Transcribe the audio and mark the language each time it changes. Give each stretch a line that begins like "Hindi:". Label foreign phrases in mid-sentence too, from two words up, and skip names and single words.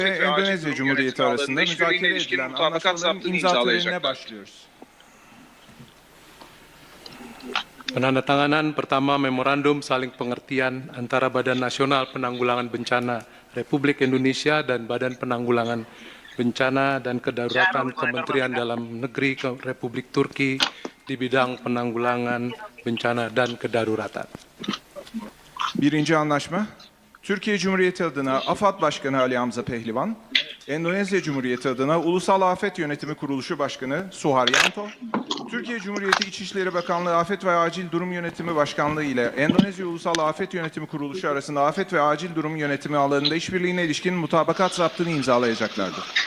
Turkish: ve Endonezya Cumhuriyeti arasında müzakere edilen anlaşmaların imza törenine başlıyoruz.
Indonesian: Penandatanganan pertama memorandum saling pengertian antara Badan Nasional Penanggulangan Bencana Republik Indonesia dan Badan Penanggulangan Bencana dan Kedaruratan Kementerian Dalam Negeri Republik Turki di bidang penanggulangan bencana dan kedaruratan.
Turkish: Birinci anlaşma, Türkiye Cumhuriyeti adına AFAD Başkanı Ali Hamza Pehlivan, Endonezya Cumhuriyeti adına Ulusal Afet Yönetimi Kuruluşu Başkanı Suharyanto, Türkiye Cumhuriyeti İçişleri Bakanlığı Afet ve Acil Durum Yönetimi Başkanlığı ile Endonezya Ulusal Afet Yönetimi Kuruluşu arasında afet ve acil durum yönetimi alanında işbirliğine ilişkin mutabakat zaptını imzalayacaklardır.